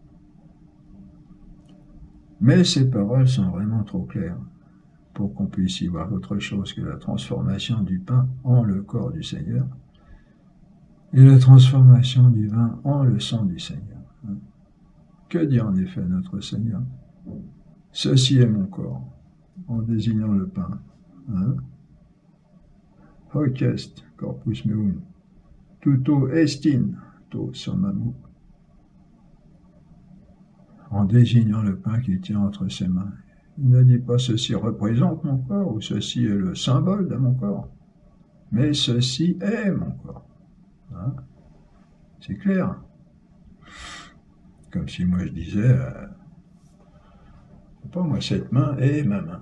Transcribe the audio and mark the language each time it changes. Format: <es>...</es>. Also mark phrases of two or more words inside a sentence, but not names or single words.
<fr>Mais ces paroles sont vraiment trop claires pour qu'on puisse y voir autre chose que la transformation du pain en le corps du Seigneur et la transformation du vin en le sang du Seigneur. Que dit en effet notre Seigneur? Ceci est mon corps, en désignant le pain. Hein?</fr> <la>Hoc est corpus meum,</la> <el>τοῦτό ἐστιν τὸ σῶμά μου.</el> <fr>En désignant le pain qu'il tient entre ses mains. Il ne dit pas ceci représente mon corps ou ceci est le symbole de mon corps, mais ceci est mon corps. Hein? C'est clair. Comme si moi je disais, pas moi, cette main est ma main.</fr>